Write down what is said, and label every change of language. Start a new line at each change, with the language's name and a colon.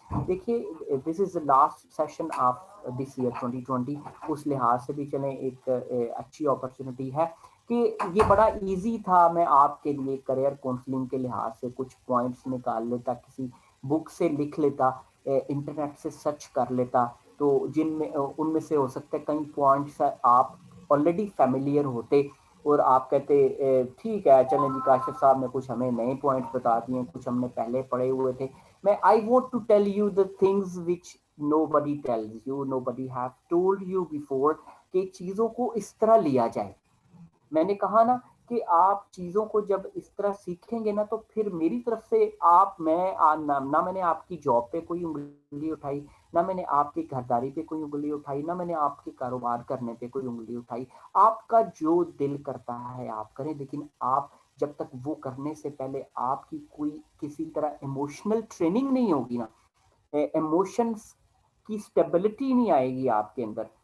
Urdu: دیکھیے
English: this is the last session of this year 2020،
Urdu: اس لحاظ سے بھی چلیں ایک اچھی اپرچونٹی ہے کہ یہ بڑا ایزی تھا، میں آپ کے لیے کریئر کاؤنسلنگ کے لحاظ سے کچھ پوائنٹس نکال لیتا، کسی بک سے لکھ لیتا، انٹرنیٹ سے سرچ کر لیتا، تو جن میں ان میں سے ہو سکتا ہے کئی پوائنٹس آپ آلریڈی فیملیئر ہوتے اور آپ کہتے ٹھیک ہے چلیں جی کاشف صاحب نے کچھ ہمیں نئے پوائنٹس بتا دیے، کچھ ہم نے پہلے پڑھے ہوئے تھے.
English: میں I want to tell you the things which nobody tells you, nobody have told you before،
Urdu: کہ چیزوں کو اس طرح لیا جائے. میں نے کہا نا کہ آپ چیزوں کو جب اس طرح سیکھیں گے نا تو پھر میری طرف سے نہ میں نے آپ کی جاب پہ کوئی انگلی اٹھائی، نہ میں نے آپ کی گھرداری پہ کوئی انگلی اٹھائی، نہ میں نے آپ کے کاروبار کرنے پہ کوئی انگلی اٹھائی. آپ کا جو دل کرتا ہے آپ کریں، لیکن آپ جب تک وہ کرنے سے پہلے آپ کی کوئی کسی طرح ایموشنل ٹریننگ نہیں ہوگی نا، ایموشنز کی سٹیبلٹی نہیں آئے گی آپ کے اندر،